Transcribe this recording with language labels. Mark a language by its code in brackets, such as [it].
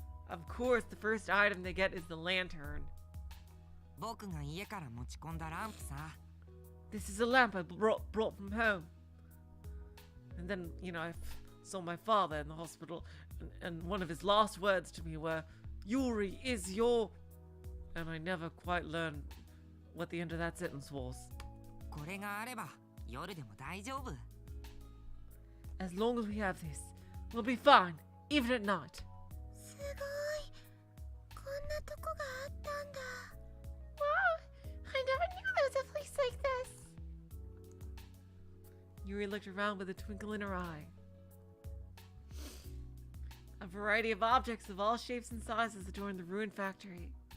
[en] Of course, the first item they get is the lantern. [ja] 僕が家から持ち込んだランプさ [en] This is a lamp I brought from home. And then, I saw my father in the hospital, and one of his last words to me were, Yuri is your... And I never quite learned what the end of that sentence was. [ja] これがあれば夜でも大丈夫 [en] As long as we have this, we'll be fine, even at night. [ja] すごいこんなとこがあったんだ [en] Wow, I never knew there was a place like this. Yuri looked around with a twinkle in her eye. A variety of objects of all shapes and sizes adorned the Ruin Factory.